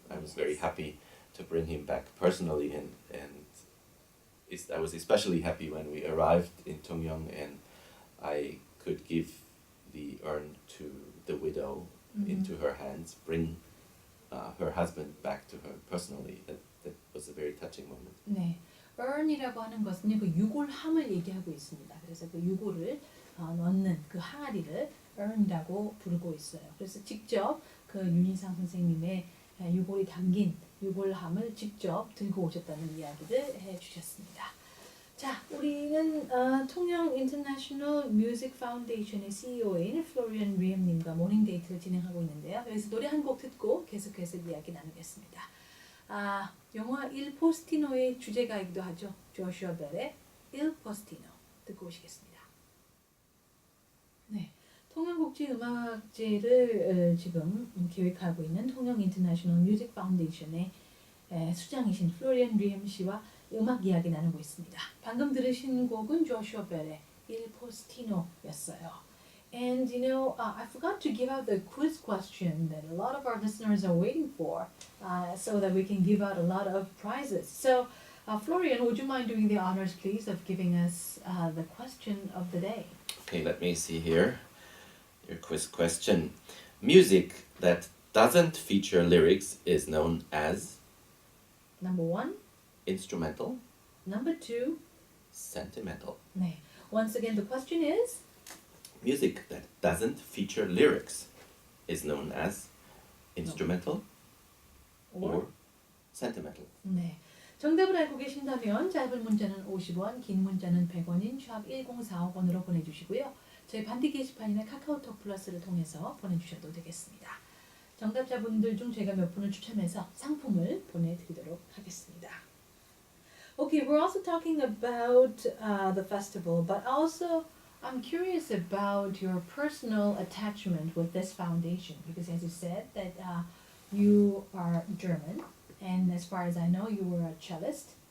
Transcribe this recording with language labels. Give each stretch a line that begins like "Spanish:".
English: I was very happy to bring him back personally, and I was especially happy when we arrived in Tongyeong and I could give the urn to the widow into her hands, bring her husband back to her personally. That was a very touching moment.
Korean: 네, urn이라고 하는 것은 그 유골함을 얘기하고 있습니다. 그래서 그 유골을 넣는 그 항아리를 urn이라고 부르고 있어요. 그래서 직접 그 윤희상 선생님의 유골이 담긴 유골함을 직접 들고 오셨다는 이야기를 해주셨습니다. 자, 우리는 통영 인터내셔널 뮤직 파운데이션의 CEO인 플로리안 리엠님과 모닝 데이트를 진행하고 있는데요. 여기서 노래 한 곡 듣고 계속해서 이야기 나누겠습니다. 영화 Il Postino의 주제가이기도 하죠. 조슈아 벨의 Il Postino 듣고 오시겠습니다. 네, 통영국제음악제를 지금 기획하고 있는 통영 인터내셔널 뮤직 파운데이션의 수장이신 플로리안 리엠 씨와 음악 이야기 나누고 있습니다. 방금 들으신 곡은 조슈아 벨의 Il Postino였어요.
English: And I forgot to give out the quiz question that a lot of our listeners are waiting for, so that we can give out a lot of prizes. So, Florian, would you mind doing the honors, please, of giving us the question of the day? Okay, let me see here. Your quiz question. Music that doesn't feature lyrics is known as? Number 1. Instrumental. Number 2. Sentimental.
Korean: 네.
English: Once again, the question is? Music that doesn't feature lyrics is known as instrumental or sentimental.
Korean: 네. 정답을 알고 계신다면 짧은 문자는 50원, 긴 문자는 100원인 샵 1045번으로 보내주시고요. 저희 반디 게시판이나 카카오톡 플러스를 통해서 보내주셔도 되겠습니다. 정답자분들 중 저희가 몇 분을 추첨해서 상품을 보내드리도록 하겠습니다.
English: Okay, we're also talking about the festival, but also I'm curious about your personal attachment with this foundation, because as you said that you are German, and as far as I know, you were a cellist.